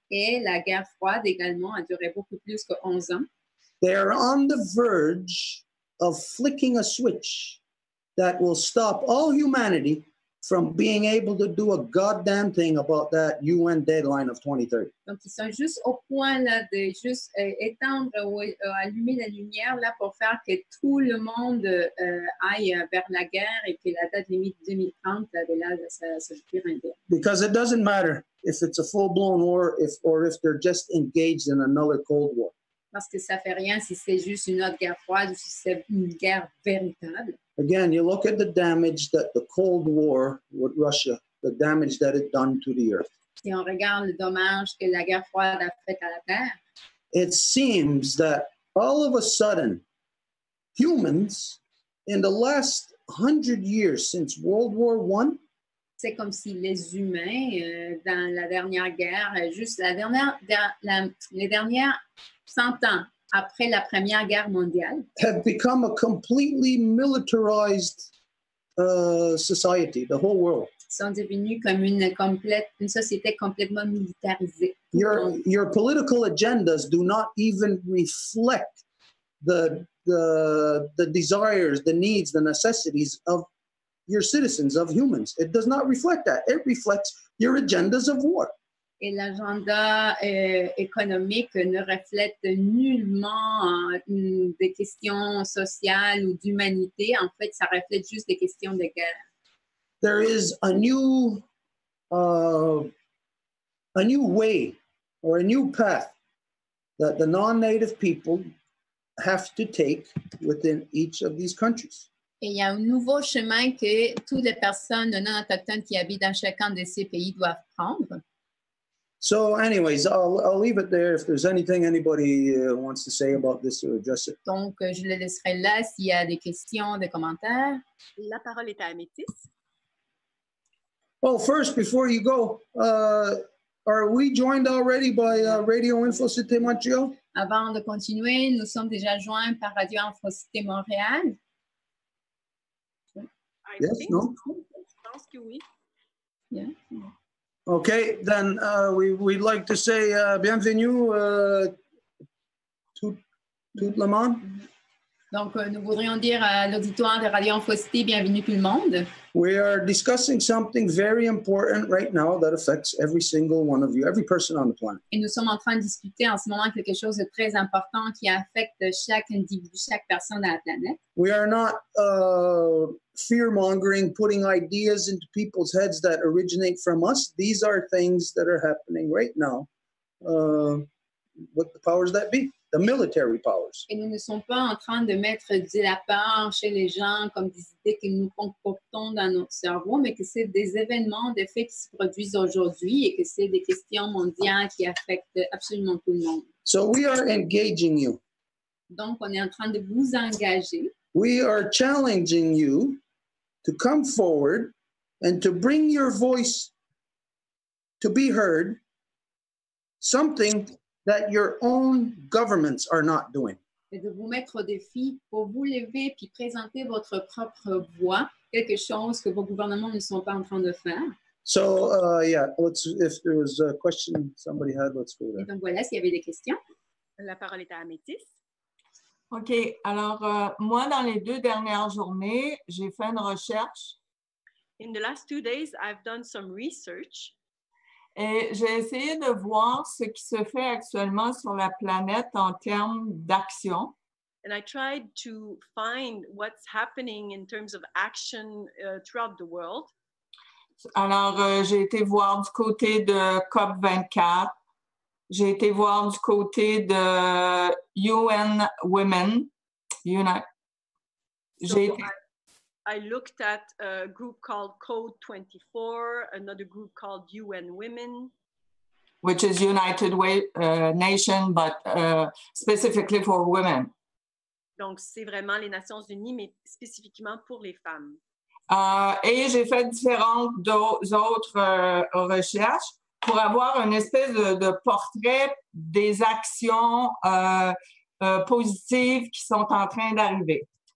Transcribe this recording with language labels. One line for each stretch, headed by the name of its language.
French: Et la guerre froide également a duré beaucoup plus que 11 ans.
English: They are on the verge of flicking a switch that will stop all humanity from being able to do a goddamn thing about that UN deadline of 2030.
French: Donc, ils sont juste au point là, de juste étendre ou allumer la lumière là, pour faire que tout le monde aille vers la guerre et que la date limite 2030, là, ça ne veut plus rien dire.
English: Because it doesn't matter if it's a full-blown war or if they're just engaged in another Cold War.
French: Parce que ça ne fait rien si c'est juste une autre guerre froide ou si c'est une guerre véritable.
English: Again, you look at the damage that the Cold War with Russia, the damage that it done to the earth.
French: Si on regarde le dommage que la guerre froide a fait à la Terre,
English: it seems that all of a sudden, humans, in the last 100 years since World War I,
French: c'est comme si les humains, dans la dernière guerre, juste les dernières 100 ans après la Première Guerre mondiale,
English: have become a completely militarized society, the whole world.
French: sont devenus comme une société complètement militarisée.
English: Your political agendas do not even reflect the desires, the needs, the necessities of your citizens, of humans. It does not reflect that. It reflects your agendas of war.
French: Et l'agenda économique ne reflète nullement des questions sociales ou d'humanité. En fait, ça reflète juste des questions de guerre.
English: There is a new way or a new path that the non-native people have to take within each of these countries.
French: Et il y a un nouveau chemin que toutes les personnes non autochtones qui habitent dans chacun de ces pays doivent prendre.
English: So anyways, I'll leave it there. If there's anything anybody wants to say about this or address it.
French: Donc, je le laisserai là s'il y a des questions, des commentaires. La parole est à Amétis.
English: Well, first, before you go, are we joined already by RadioInfoCite Montreal?
French: Avant de continuer, nous sommes déjà joints par RadioInfoCite Montréal.
English: Yes, no?
French: Je pense que oui.
English: Yeah. Okay, then we'd like to say
French: bienvenue tout le monde. Donc, nous voudrions dire à l'auditoire de RadioInfoCite, bienvenue tout le monde.
English: We are discussing something very important right now that affects every single one of you, every person on the planet.
French: Et nous sommes en train de discuter en ce moment quelque chose de très important qui affecte chaque individu, chaque personne à la planète.
English: We are not fear-mongering, putting ideas into people's heads that originate from us. These are things that are happening right now with the powers that be, the military powers.
French: Et nous ne sommes pas en train de mettre de la peur chez les gens comme des idées que nous concoctons dans notre cerveau, mais que c'est des événements, des faits qui se produisent aujourd'hui et que c'est des questions mondiales qui affectent absolument tout le monde.
English: So we are engaging you.
French: Donc, on est en train de vous engager.
English: We are challenging you to come forward and to bring your voice to be heard, something that your own governments are not doing.
French: Et de vous mettre au défi pour vous lever puis présenter votre propre voix, quelque chose que vos gouvernements ne sont pas en train de faire.
English: So, yeah, if there was a question somebody had, let's go
French: Et
English: there.
French: donc voilà, s'il y avait des questions. La parole est à Améthyste. OK. Alors, moi, dans les 2 dernières journées, j'ai fait une recherche
English: In the last 2 days, I've done some research.
French: et j'ai essayé de voir ce qui se fait actuellement sur la planète en termes d'action.
English: And I tried to find what's happening in terms of action throughout the world.
French: Alors, j'ai été voir du côté de COP24. J'ai été voir du côté de UN Women.
English: I looked at a group called Code 24, another group called UN Women. Which is United Nations, but specifically for women.
French: Donc, c'est vraiment les Nations Unies, mais spécifiquement pour les femmes. Et j'ai fait différentes autres recherches pour avoir une espèce de portrait des actions positives qui sont en train d'arriver.